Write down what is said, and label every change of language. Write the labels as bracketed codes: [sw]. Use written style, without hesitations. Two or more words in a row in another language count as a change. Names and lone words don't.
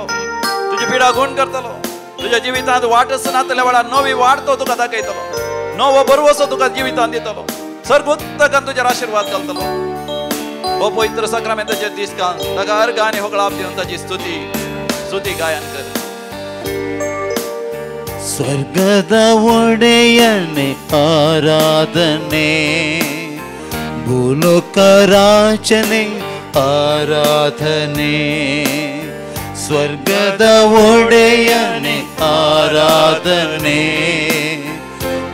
[kok] तुजी पिडा गुण करतलो. तुझ्या जिवितांत वाटच नातल्या वेळार नवी वाट तो तुका दाखयतलो. नवो बरवसो तुका जिवितांत दितलो. सर्वोत्तकान तुजेर आशिर्वाद घालतलो. हो पवित्र सक्रामेंताच्या दिसकान ताका अर्गानी हुकळाप दिवन ताची स्तुती गायन कर. [kn] ಸ್ವರ್ಗದ ಒಡೆಯನೆ ಆರಾಧನೆ. ಭೂಲೋಕ ರಾಜನೆ ಆರಾಧನೆ. ಸ್ವರ್ಗದ ಒಡೆಯನೆ ಆರಾಧನೆ.